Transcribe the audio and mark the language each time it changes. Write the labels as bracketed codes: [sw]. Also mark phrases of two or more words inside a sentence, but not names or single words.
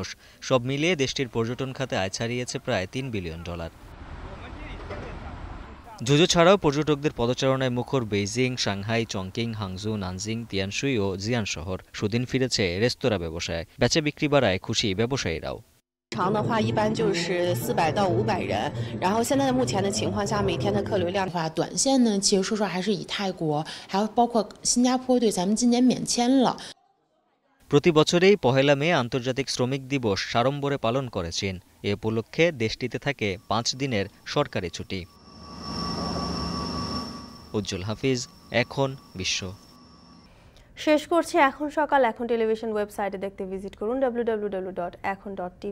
[bn] সব মিলিয়ে দেশটির পর্যটন খাতে আয় ছাড়িয়েছে প্রায় $3 বিলিয়ন। ঝুঝু ছাড়াও পর্যটকদের পদচারণায় মুখর বেইজিং, সাংহাই, চংকিং, হাংজু, নানজিং, তিয়ানশুই ও জিয়ান শহর। সুদিন ফিরেছে রেস্তোরাঁ ব্যবসায়। বেচা বিক্রি বাড়ায় খুশি ব্যবসায়ীরাও। [zh] 长的话一般就是400到500人，然后现在目前的情况下，每天的客流量的话，短线呢，其实说实话还是以泰国，还有包括新加坡对咱们今年免签了。 [bn] প্রতি বছরেই 1 মে আন্তর্জাতিক শ্রমিক দিবস সাড়ম্বরে পালন করে চীন। এ উপলক্ষে দেশটিতে থাকে 5 দিনের সরকারি ছুটি। উজ্জ্বল হাফিজ, এখন বিশ্ব। শেষ করছি এখন সকাল। এখন টেলিভিশন ওয়েবসাইটে দেখতে ভিজিট করুন www.ekhon.tv।